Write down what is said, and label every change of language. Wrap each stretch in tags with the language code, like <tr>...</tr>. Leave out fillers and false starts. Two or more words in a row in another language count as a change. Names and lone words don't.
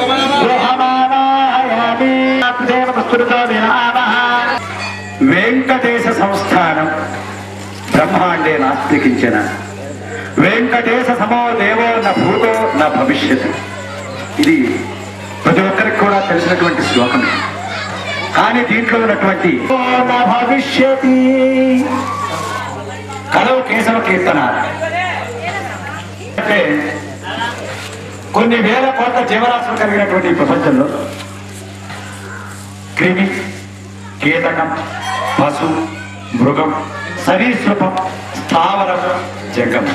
<sa>गृहमावाहयामि देवस्तुतो विनामः वेंकटेश संस्थानं ब्रह्मांडे नास्ति किंचन वेंकटेश समो देवो न भूतो न भविष्यति</sa> <te>ఇది ప్రతి ఒక్కరికి కూడా తెలిసినటువంటి శ్లోకమే. కానీ దీంట్లో ఉన్నటువంటి భవిష్యతి కలవు కేశవ కీర్తన అంటే కొన్ని వేల కోట్ల జీవరాశులు కలిగినటువంటి ఈ ప్రపంచంలో క్రిమి, కీటకం, పశు, మృగం, సరీసృపం, స్థావరం, జంగమం.</te>